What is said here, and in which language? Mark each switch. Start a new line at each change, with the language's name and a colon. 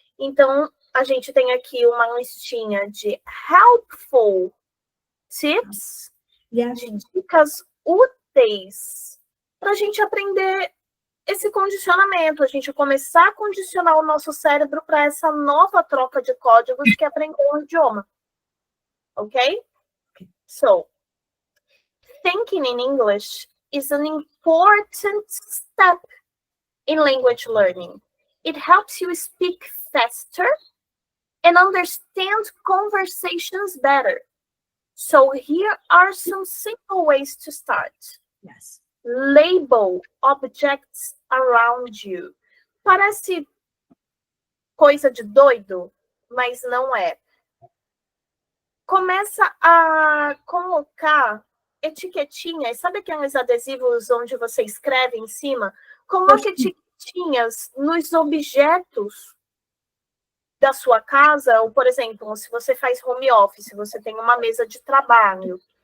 Portuguese: Então, a gente tem aqui uma listinha de helpful tips, de dicas úteis, para a gente aprender esse condicionamento, a gente começar a condicionar o nosso cérebro para essa nova troca de códigos que é aprender um idioma.
English: Ok? So, thinking in English is an important step in language learning. It helps you speak faster and understand conversations better. So here are some simple ways to start. Yes. Label objects around you.
Portuguese: Parece coisa de doido, mas não é. Começa a colocar etiquetinhas, sabe aqueles adesivos onde você escreve em cima? Coloque etiquetinhas nos objetos da sua casa, ou, por exemplo, se você faz home office, você tem uma mesa de trabalho,